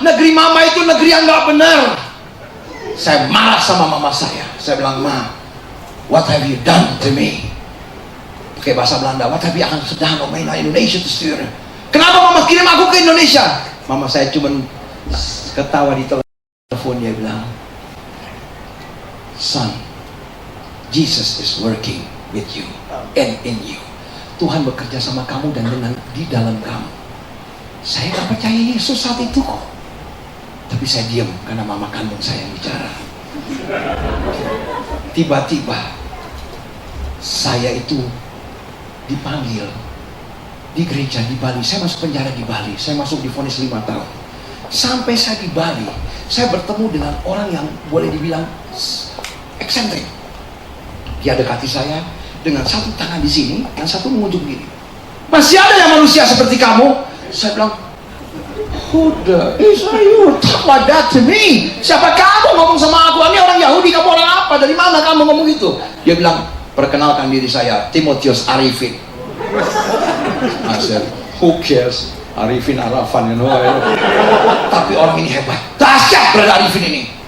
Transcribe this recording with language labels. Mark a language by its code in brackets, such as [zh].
[id] Negeri mama itu negeri yang gak benar. Saya marah sama mama saya. Saya bilang, Ma, [en] what have you done to me? [id] Pakai bahasa Belanda, [en] what have you [nl] gedaan om mij naar Indonesia te sturen? [id] Kenapa mama kirim aku ke Indonesia? Mama saya cuma ketawa di telepon. Dia bilang, [en] son, Jesus is working with you and in you. [id] Tuhan bekerja sama kamu dan dengan di dalam kamu. Saya gak percaya Yesus saat itu kok. Tapi saya diam karena mama kandung saya yang bicara. Tiba-tiba saya itu dipanggil di gereja di Bali. Saya masuk penjara di Bali. Saya masuk divonis 5 tahun. Sampai saya di Bali, saya bertemu dengan orang yang boleh dibilang eksentrik. Dia dekati saya dengan satu tangan di sini dan satu mengunjuk diri. Masih ada yang manusia seperti kamu? Saya bilang, [en] who the is you talk like that to me? [id] Siapa kamu ngomong sama aku? Ini orang Yahudi, kamu orang apa? Dari mana kamu ngomong itu? Dia bilang, perkenalkan diri saya, Timotius Arifin. [en] I said, who cares? [id] Arifin Arafan, [en] you know. [id] Tapi orang ini hebat, dahsyat Brother Arifin ini.